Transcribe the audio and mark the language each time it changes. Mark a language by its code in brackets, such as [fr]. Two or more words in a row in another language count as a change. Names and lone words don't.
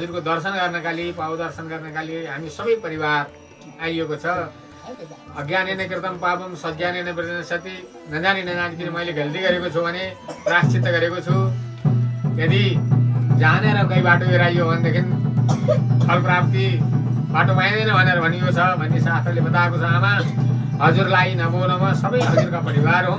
[ne] दर्शन गर्नका लागि पाउ दर्शन गर्नका लागि हामी सबै परिवार आइएको छ। [sa] अज्ञानेन कृतं पापम सज्ञानेन विनश्यति। [ne] नजानी नजानिकन मैले गल्ती गरेको छु भने प्रायश्चित्त गरेको छु। यदि जानेर कहीँ बाटो हेराइयो भनेदेखि फल प्राप्ति बाटो पाइँदैन भनेर भनिएको छ भन्ने शास्त्रले बताएको छ। आमा हजुरलाई नबोलमा सबै हजुरका परिवार हुन्।